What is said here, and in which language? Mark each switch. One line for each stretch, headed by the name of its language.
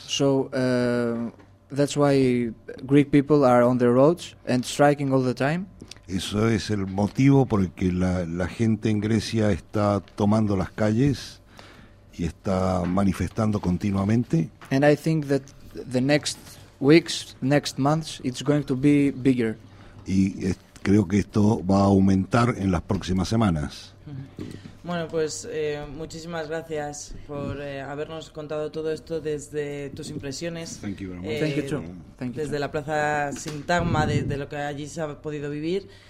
English: So that's why Greek people are on the roads and striking all the time.
Spanish: Eso es el motivo por el que la gente en Grecia está tomando las calles y está manifestando continuamente.
English: And I think that the next weeks, next months, it's going to be bigger.
Spanish: Y creo que esto va a aumentar en las próximas semanas. Bueno, pues muchísimas gracias por habernos contado todo esto desde tus impresiones.
English: Thank you very much. Thank you, Thank you,
Spanish: desde la Plaza Sintagma, de lo que allí se ha podido vivir.